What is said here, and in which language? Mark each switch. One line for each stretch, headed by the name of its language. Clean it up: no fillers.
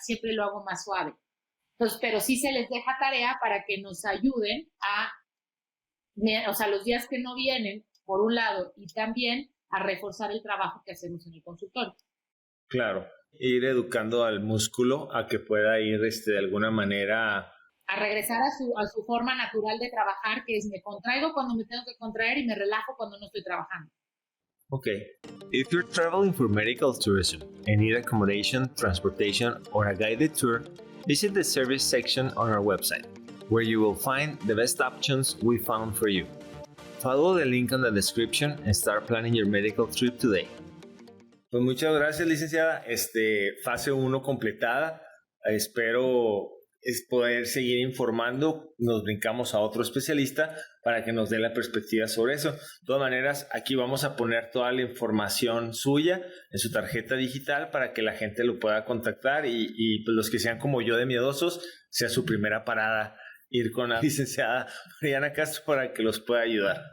Spanish: Siempre lo hago más suave. Entonces, pero sí se les deja tarea para que nos ayuden los días que no vienen, por un lado, y también a reforzar el trabajo que hacemos en el consultorio. Claro, ir educando al músculo a que pueda ir de alguna manera a regresar a su forma natural de trabajar, que es me contraigo cuando me tengo que contraer y me relajo cuando no estoy trabajando.
English: Okay. If you're traveling for medical tourism and need accommodation, transportation, or a guided tour, visit the service section on our website, where you will find the best options we found for you. Follow the link on the description and start planning your medical trip today.
Spanish: Pues muchas gracias, licenciada. Fase 1 completada. Espero poder seguir informando. Nos brincamos a otro especialista para que nos dé la perspectiva sobre eso. De todas maneras, aquí vamos a poner toda la información suya en su tarjeta digital para que la gente lo pueda contactar y pues los que sean como yo de miedosos, sea su primera parada ir con la licenciada Mariana Castro para que los pueda ayudar.